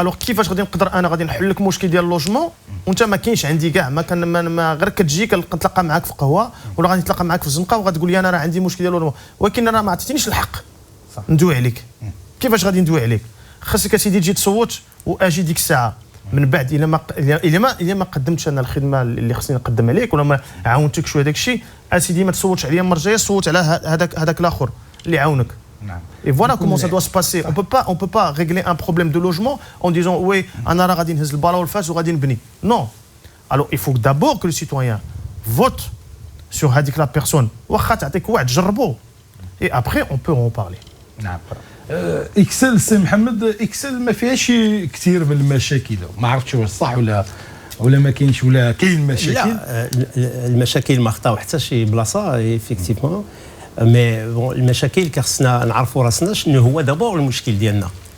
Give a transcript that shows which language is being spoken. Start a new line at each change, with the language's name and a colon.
Arabic: الوغ كيفاش غادي نقدر انا غادي نحل لك المشكل ديال اللوجمون وانت ما كاينش عندي كاع، ما غير كتجي كنتلاقى معاك في قهوه ولا غادي نتلاقى معاك في الزنقه وغتقول لي انا راه عندي مشكل ديال اللوجمون، ولكن انا ما عطيتينيش الحق ندوي عليك. كيفاش غادي ندوي عليك؟ خاصك اسيدي تجي تصوت واجي ديك الساعه من بعد الا ما قدمتش انا الخدمه اللي خصني نقدم عليك ولا ما عاونتكش شويه داك الشيء، اسيدي ما تصوتش عليا المره الجايه، صوت على هذاك الاخر اللي عاونك. نعم.
French: Et voilà comment ça doit se passer. On peut pas régler un problème de logement en disant oui
Arabic: انا راه غادي نهز البالون والفاس وغادي نبني.
French: Non. Alors il faut d'abord que le citoyen vote sur
Arabic: هذيك لا بيرسون، واخا تعطيك وعد جربوه
French: et après on peut en parler.
Arabic: نعم. اكسل سي محمد، اكسل ما فيهاش كثير من المشاكل، ما عرفتش واش صح ولا ما كاينش ولا كاين مشاكل. لا المشاكل ما خطاو حتى شي بلاصه ايفيكتيفمون، مي بون المشاكل خصنا نعرفوا راسنا شنو هو دابور المشكل ديالنا.